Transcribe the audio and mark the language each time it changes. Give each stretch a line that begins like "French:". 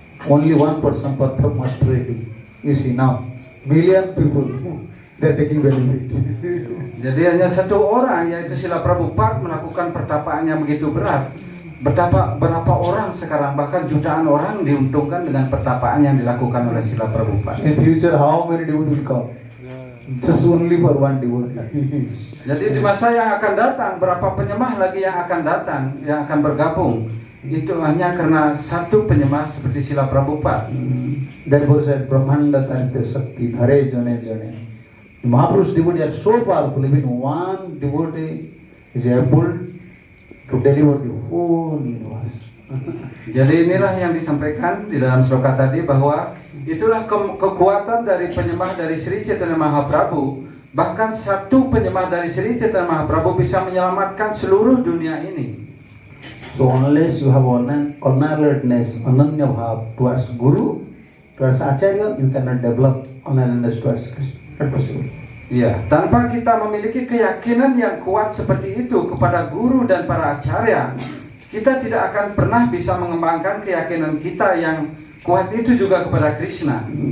English: Only one person perform austerity. You see now, million people they are taking benefit.
Indonesian: Jadi hanya satu orang, yaitu Srila Prabhupada, melakukan pertapaannya begitu berat. Berapa orang sekarang, bahkan jutaan orang diuntungkan dengan pertapaan yang dilakukan oleh Srila Prabhupada.
English: In future, how many devotees will come? Just only for one devotee.
Indonesian: Jadi di masa yang akan datang, berapa penyembah lagi yang akan datang, yang akan bergabung? Itu hanya karena satu penyembah seperti Srila Prabhupada.
English: Therefore said Brahmanda Tarite Sakti Dhare Jane Jane. The Mahapurush devotees are so powerful, even one devotee is able to deliver the whole universe.
Indonesian: Jadi inilah yang disampaikan di dalam sloka tadi, bahwa itulah kekuatan dari penyembah dari Sri Chaitanya Mahaprabhu. Bahkan satu penyembah dari Sri Chaitanya Mahaprabhu bisa menyelamatkan seluruh dunia ini.
English: So unless you have unalertness, ananya bhav towards Guru, towards Acharya, you cannot develop unalertness towards Krishna. Not possible.
Indonesian: Ya, tanpa kita memiliki keyakinan yang kuat seperti itu kepada guru dan para acarya, kita tidak akan pernah bisa mengembangkan keyakinan kita yang kuat itu juga kepada Krishna.